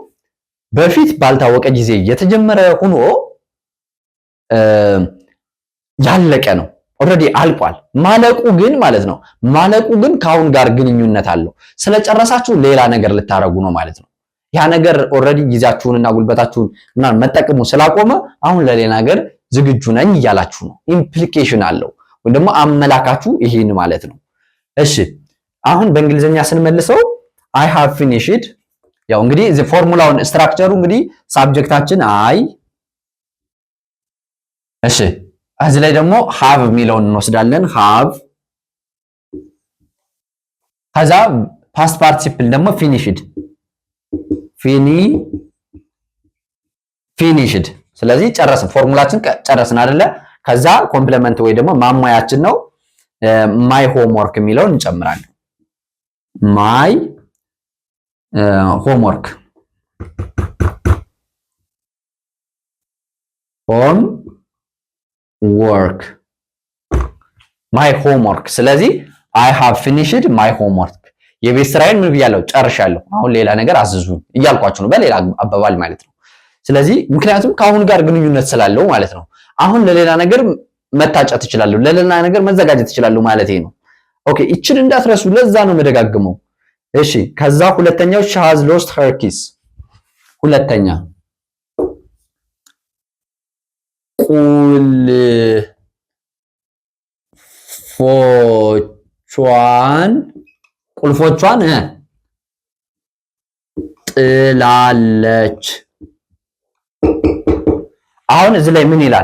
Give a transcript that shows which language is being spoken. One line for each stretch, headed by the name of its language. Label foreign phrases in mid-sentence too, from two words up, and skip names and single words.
Amharic: በፊት ባልታወቀ ጊዜ የተጀመረ ሆኖ ያለቀ ነው። ኦልሬዲ አልቋል። ማለቁ ግን ማለት ነው ማለቁ ግን ከአሁን ጋር ግንኙነት አለው። ስለጨረሳችሁ ሌላ ነገር ልታረጉ ነው ማለት ነው። ያ ነገር ኦልሬዲ ጊዜያችሁንና ጉልበታችሁን ምናምን መጠቀሙ ስላቆመ አሁን ለሌላ ነገር ዝግጁ ነኝ እያላችሁ ነው። ኢምፕሊኬሽን አለው ወይም ደግሞ አመላካቹ ይሄን ማለት ነው። እሺ አሁን በእንግሊዘኛ ስንመልሰው
English: I have finished።
Amharic: ያው እንግዲህ እዚ ፎርሙላውን ስትራክቸሩ እንግዲህ ሳብጀክታችን አይ፣ እሺ እዚህ ላይ ደግሞ have የሚለውን እንወስዳለን። have ከዛ
English: past participle
Amharic: ደግሞ
English: finished finished።
Amharic: ስለዚህ ጨረስን፣ ፎርሙላችን ጨረስን አይደለ? ከዛ ኮምፕሊመንት ወይ ደግሞ ማሟያችን ነው
English: my homework
Amharic: የሚለውን እንጨምራለን።
English: my homework my homework።
Amharic: ስለዚህ
English: I have finished my homework
Amharic: የቤት ስራዬን ምን ብያለሁ? ጨርሻለሁ። አሁን ሌላ ነገር አዝዙኝ እያልኳችሁ ነው በሌላ አባባል ማለት ነው። ስለዚህ ምክንያቱም ከአሁን ጋር ግንኙነት ስላለው ማለት ነው። አሁን ለሌላ ነገር መታጨት እችላለሁ፣ ለሌላ ነገር መዘጋጀት እችላለሁ ማለት ነው። ኦኬ እቺን እንዳትረሱ፣ ለዛ ነው መደጋግመው። እሺ ከዛ ሁለተኛው
English: she has lost her keys።
Amharic: ሁለተኛ ቁልፎቿን ጥላለች። አሁን እዚህ ላይ ምን ይላል?